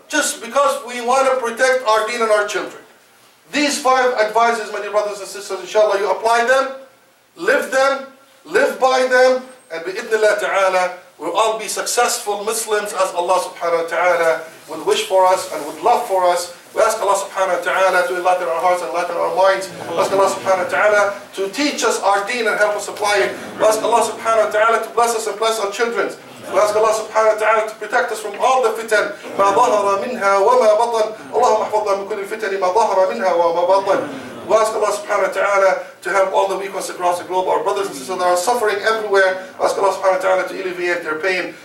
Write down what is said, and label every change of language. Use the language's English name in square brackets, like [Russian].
[English] Just because we want to protect our deen and our children. These 5 advices, my dear brothers and sisters, inshallah, you apply them, live by them, and bi-idhnillah ta'ala, we'll all be successful Muslims as Allah subhanahu wa ta'ala would wish for us and would love for us. We ask Allah subhanahu wa ta'ala to enlighten our hearts and enlighten our minds. We ask Allah subhanahu wa ta'ala to teach us our deen and help us apply it. We ask Allah subhanahu wa ta'ala to bless us and bless our children. We ask Allah subhanahu wa ta'ala to protect us from all the fitan, [Arabic] ما ظهر منها وما بطن. اللهم احفظنا من كل الفتن ما ظهر منها وما بطن. [English] We ask Allah subhanahu wa ta'ala to help all the weak ones across the globe, our brothers and sisters that are suffering everywhere. We ask Allah subhanahu wa ta'ala to alleviate their pain.